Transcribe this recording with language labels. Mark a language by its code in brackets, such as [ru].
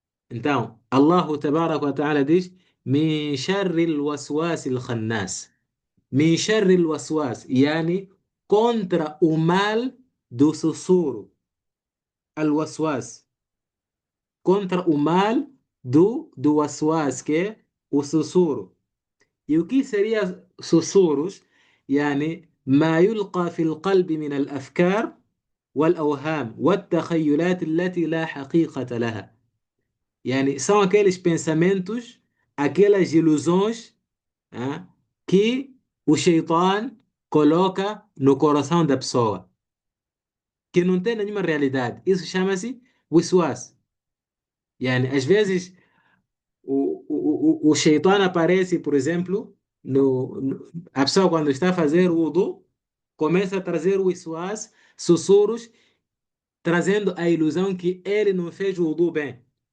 [pt] Então, Allah tabaraka wa ta'ala diz: [ar] Min sharril waswasil khannas. Min sharril waswas, [pt] yani contra o mal do sussurro. Al-waswas. Contra o mal do waswas, que é o sussurro. E o que seria sussurros? [ar] يعني ما يلقى في القلب من الأفكار والأوهام والتخيلات التي لا حقيقة لها. [pt] Yani, são aqueles pensamentos, aquelas ilusões, ah, que o Shaitan coloca no coração da pessoa, que não tem nenhuma realidade. Isso chama-se wiswas. Yani, às vezes o Shaitan aparece, por exemplo, a pessoa quando está a fazer o wudu, começa a trazer o wiswas, sussurros, trazendo a ilusão que ele não fez o wudu bem.